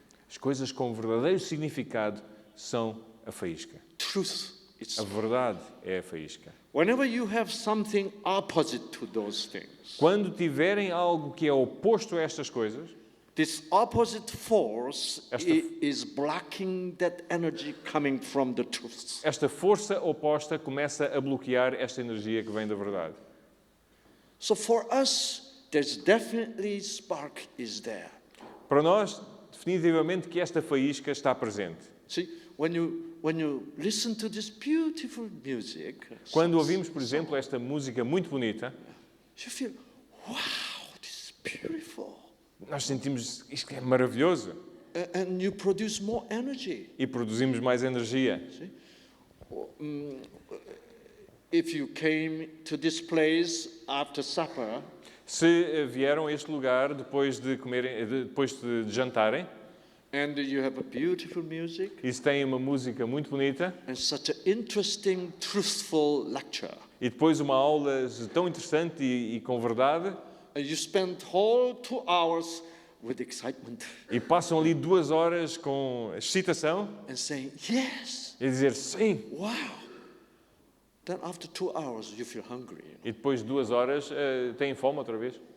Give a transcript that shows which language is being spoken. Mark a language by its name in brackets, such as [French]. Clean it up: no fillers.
[Portuguese] As coisas com verdadeiro significado são a faísca. [English] Truth is [Portuguese] A [English] spark. [Portuguese] verdade é a faísca. [English] Whenever you have something opposite to those things, [Portuguese] Quando tiverem algo que é oposto a estas coisas, [English] this opposite force [Portuguese] Esta- [English] is blocking that energy coming from the truth. [Portuguese] esta força oposta começa a bloquear esta energia que vem da verdade. [English] So for us, there's definitely spark is there. [Portuguese] Para nós, definitivamente que esta faísca está presente. [English] See, when you listen to this beautiful music, [Portuguese] Quando ouvimos, por exemplo, esta música muito bonita, [English] you feel, wow, this is beautiful. [Portuguese] nós sentimos isto que é maravilhoso [English] And you produce more energy. [Portuguese] e produzimos mais energia. [English] See? If you came to this place after supper, [Portuguese] Se vieram a este lugar depois de comerem, depois de jantarem, [English] and you have a beautiful music, [Portuguese] e se têm uma música muito bonita, [English] and such an interesting, truthful lecture, [Portuguese] e depois uma aula tão interessante e com verdade, [English] and you spend whole 2 hours with excitement [Portuguese] e passam ali 2 horas com excitação, [English] and saying, yes, [Portuguese] e dizer sim, [English] wow. Then after 2 hours, you feel hungry. [Portuguese] e depois de 2 horas têm fome outra vez.